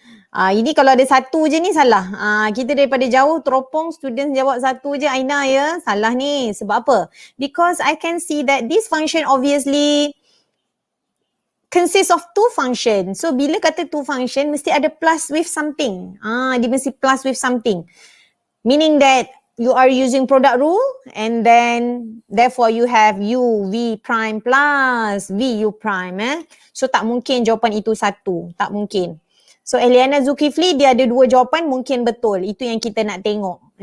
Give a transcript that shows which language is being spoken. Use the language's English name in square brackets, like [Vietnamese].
[Malay] Ini kalau ada satu je ni salah. Kita daripada jauh teropong student jawab satu je Aina ya. Salah ni. Sebab apa? [English] Because I can see that this function obviously consists of two function. So [Malay] bila kata [English] two function [Malay] mesti ada [English] plus with something. [Malay] Dia mesti [English] plus with something. Meaning that you are using product rule and then therefore you have u v prime plus v u prime. [Malay] So tak mungkin jawapan itu satu. Tak mungkin. So Eliana Zulkifli dia ada dua jawapan mungkin betul. Itu yang kita nak tengok.